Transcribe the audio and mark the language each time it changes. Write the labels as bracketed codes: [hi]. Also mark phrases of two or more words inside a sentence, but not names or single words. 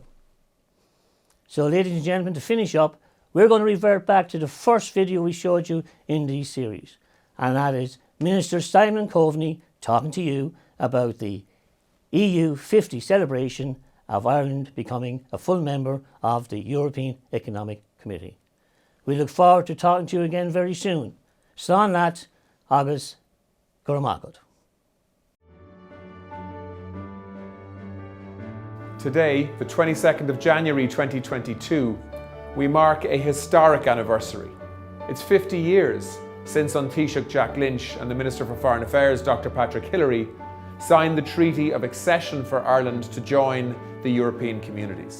[en] So, ladies and gentlemen, to finish up, we're going to revert back to the first video we showed you in these series, and that is Minister Simon Coveney talking to you about the EU50 celebration of Ireland becoming a full member of the European Economic Committee. We look forward to talking to you again very soon. [ga] Slán leat, agus guramagat. [en] Today, the 22nd of January 2022, we mark a historic anniversary. It's 50 years since an Taoiseach Jack Lynch and the Minister for Foreign Affairs, Dr. Patrick Hillery, signed the Treaty of Accession for Ireland to join the European communities.